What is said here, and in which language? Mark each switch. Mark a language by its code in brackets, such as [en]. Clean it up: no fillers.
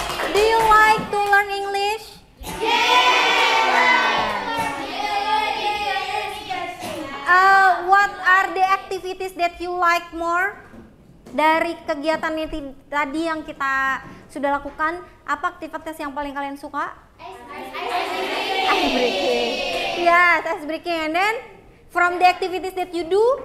[en] Do you like to learn English? What are the activities that you like more? [id] Dari kegiatan yang tadi yang kita sudah lakukan, apa aktivitas yang paling kalian suka? [en] Ice breaking. Yes, ice breaking. And then from the activities that you do?